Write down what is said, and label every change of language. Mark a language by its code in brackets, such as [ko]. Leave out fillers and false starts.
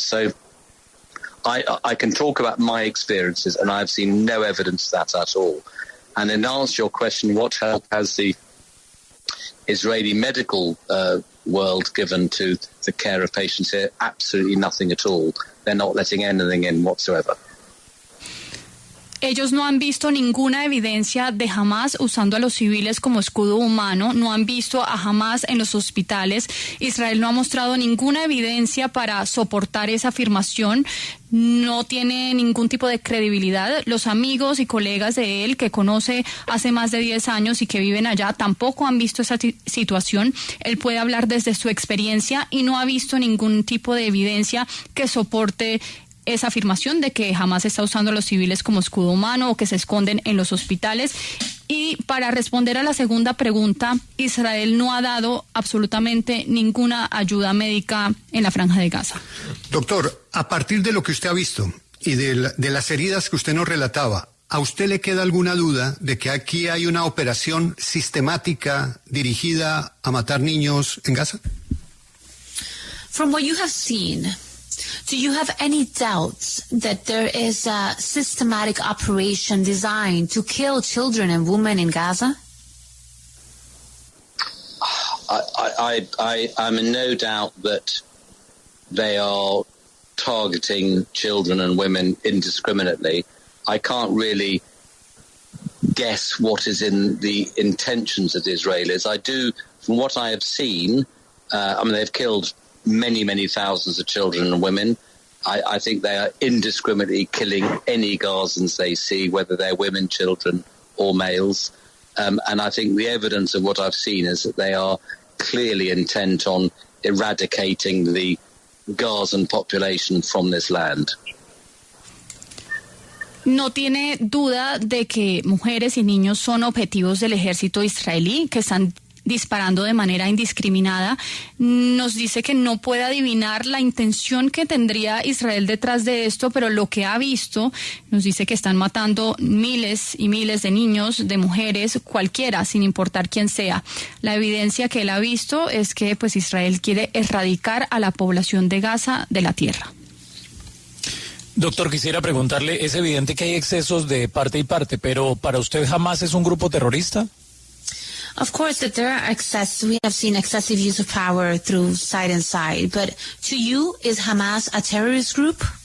[en] So I can talk about my experiences, and I've seen no evidence of that at all. And in answer to your question, what help has the Israeli medical world given to the care of patients here? Absolutely nothing at all. They're not letting anything in whatsoever. [es] Ellos no han visto ninguna evidencia de Hamas usando a los civiles como escudo humano, no han visto a Hamas en los hospitales. Israel no ha mostrado ninguna evidencia para soportar esa afirmación, no tiene ningún tipo de credibilidad. Los amigos y colegas de él que conoce hace más de 10 años y que viven allá tampoco han visto esa situación. Él puede hablar desde su experiencia y no ha visto ningún tipo de evidencia que soporte esa afirmación de que Hamas está usando a los civiles como escudo humano o que se esconden en los hospitales. Y para responder a la segunda pregunta, Israel no ha dado absolutamente ninguna ayuda médica en la Franja de Gaza. Doctor, a partir de lo que usted ha visto y de las heridas que usted nos relataba, ¿a usted le queda alguna duda de que aquí hay una operación sistemática dirigida a matar niños en Gaza? [en] From what you have seen, do you have any doubts that there is a systematic operation designed to kill children and women in Gaza? I'm in no doubt that they are targeting children and women indiscriminately. I can't really guess what is in the intentions of the Israelis. I do, from what I have seen, they've killed many, many thousands of children and women. I think they are indiscriminately killing any Gazans they see, whether they're women, children, or males. And I think the evidence of what I've seen is that they are clearly intent on eradicating the Gazan population from this land. [es] No tiene duda de que mujeres y niños son objetivos del ejército israelí, que están disparando de manera indiscriminada. Nos dice que no puede adivinar la intención que tendría Israel detrás de esto, pero lo que ha visto nos dice que están matando miles y miles de niños, de mujeres, cualquiera, sin importar quién sea. La evidencia que él ha visto es que pues Israel quiere erradicar a la población de Gaza de la tierra. Doctor, quisiera preguntarle, es evidente que hay excesos de parte y parte, pero ¿para usted Hamas es un grupo terrorista? [en] Of course, that there are we have seen excessive use of power through side and side. But to you, is Hamas a terrorist group?